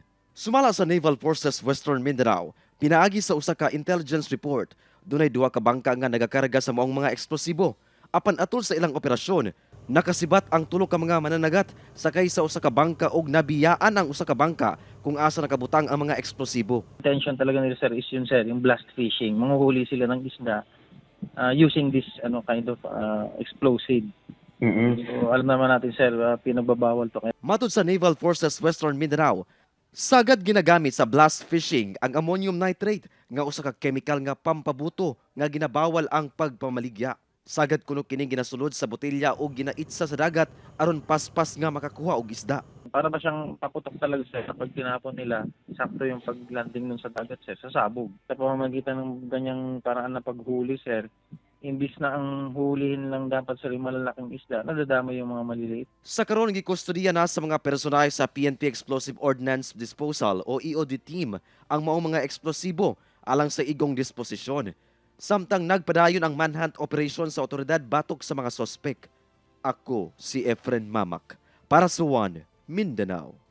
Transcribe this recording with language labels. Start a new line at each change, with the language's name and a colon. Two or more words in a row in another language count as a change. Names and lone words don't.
Cebuano: Sumala sa Naval Forces Western Mindanao, pinaagi sa usa ka intelligence report, dunay duha ka bangka nga nagakarga sa maong mga eksplosibo. Apan atol sa ilang operasyon, nakasibat ang tulo ka mga mananagat sakay sa usa ka bangka ug nabiyaan ang usa ka bangka kung asa nakabutang ang mga eksplosibo.
English: Intention
Filipino: talaga nila sir is yun sir, yung blast fishing. Manguhuli sila ng isda
English: using this kind of explosive.
Filipino: So alam naman natin sir, pinagbabawal to.
Cebuano: Matod sa Naval Forces Western Mindanao, sagad ginagamit sa blast fishing ang ammonium nitrate nga usa ka chemical nga pampabuto nga ginabawal ang pagpamaligya. Sagad kuno kining ginasulod sa botelya o ginaitsa sa dagat aron paspas nga makakuha og isda.
Filipino: Para ba siyang paputok talaga sir, kapag tinapon nila, sakto yung pag-landing nun sa dagat sir, sa sabog. Sa pamamagitan ng ganyang paraan na paghuli sir, imbis na ang hulihin lang dapat sa malalaking isda, nadadama yung mga maliliit.
Cebuano: Sa karon gikustodiya na sa mga personahe sa PNP Explosive Ordnance Disposal o EOD team ang maong mga eksplosibo alang sa igong disposisyon. Samtang nagpadayon ang manhunt operation sa otoridad batok sa mga sospek. Ako si Efren Mamak para sa One Mindanao.